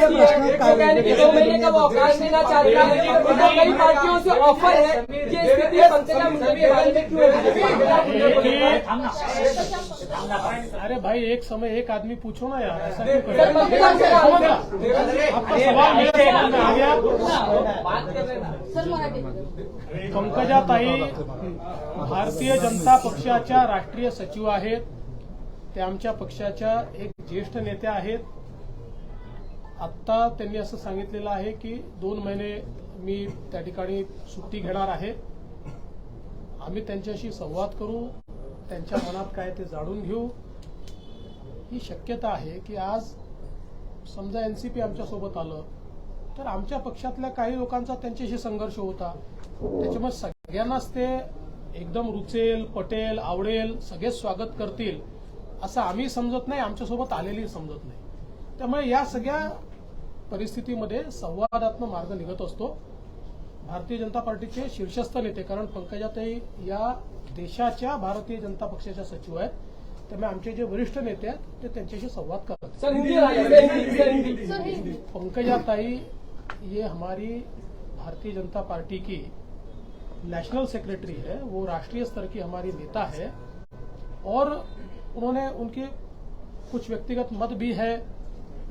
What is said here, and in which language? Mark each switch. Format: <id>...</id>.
<hi>कहने के 2 महीने का वो अवकाश देना चाहता है, कई पार्टियों से ऑफर है। ये स्थिति पंकजा मुंडे के बारे में क्यों है? अरे भाई, एक समय एक आदमी पूछो ना यार, ऐसा क्यों कर रहे हैं? आपका सवाल मेरे समझ में आ गया।</hi> <mr>पंकजाताई भारतीय जनता पक्षाच्या राष्ट्रीय सचिव आहेत, ते आमच्या पक्षाच्या एक ज्येष्ठ नेत्या आहेत. आत्ता त्यांनी असं सांगितलेलं आहे की 2 महिने मी त्या ठिकाणी सुट्टी घेणार आहे. आम्ही त्यांच्याशी संवाद करू, त्यांच्या मनात काय ते जाणून घेऊ. ही शक्यता आहे की आज समजा एनसीपी आमच्यासोबत आलं तर आमच्या पक्षातल्या काही लोकांचा त्यांच्याशी संघर्ष होता, त्याच्यामुळे सगळ्यांनाच ते एकदम रुचेल, पटेल, आवडेल, सगळेच स्वागत करतील असं आम्ही समजत नाही, आमच्यासोबत आलेली समजत नाही. त्यामुळे या सगळ्या परिस्थितीमध्ये संवादात्मक मार्ग निघत असतो. भारतीय जनता पार्टीचे शीर्षस्थ नेते, कारण पंकजाताई या देशाच्या भारतीय जनता पक्षाच्या सचिव आहेत, त्यामुळे आमचे जे वरिष्ठ नेते आहेत ते त्यांच्याशी संवाद करतात.</mr> <hi>पंकजाताई ये हमारी भारतीय जनता पार्टी की नेशनल सेक्रेटरी है, वो राष्ट्रीय स्तर की हमारी नेता है और उन्होंने उनके कुछ व्यक्तिगत मत भी है.</hi>